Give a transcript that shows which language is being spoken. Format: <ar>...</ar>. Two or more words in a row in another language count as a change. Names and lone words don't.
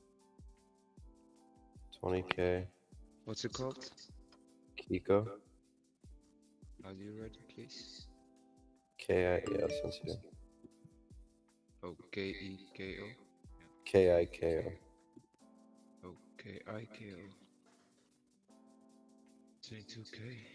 <en>20K. What's it called? Kiko. How do you write it, please? K-I-E-S. Oh, K-E-K-O? K-I-K-O. Oh, K-I-K-O. 22K.</en>